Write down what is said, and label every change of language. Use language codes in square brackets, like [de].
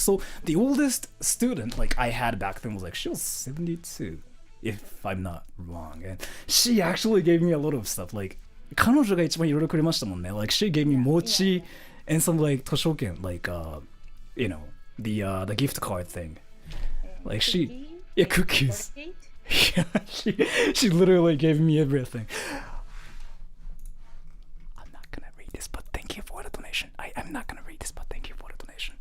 [en] So the oldest student like I had back then was like, she was 72, if I'm not wrong. And she actually gave me a lot of stuff. [ja] Like 彼女が一番いろいろくれましたもんね. [en] Like she gave me mochi and some like 図書券, like you know, the gift card thing. Like she, yeah, cookies. Yeah, she literally gave me everything. I'm not gonna read this, but thank you for the donation. I'm not gonna read this, but thank you for the donation.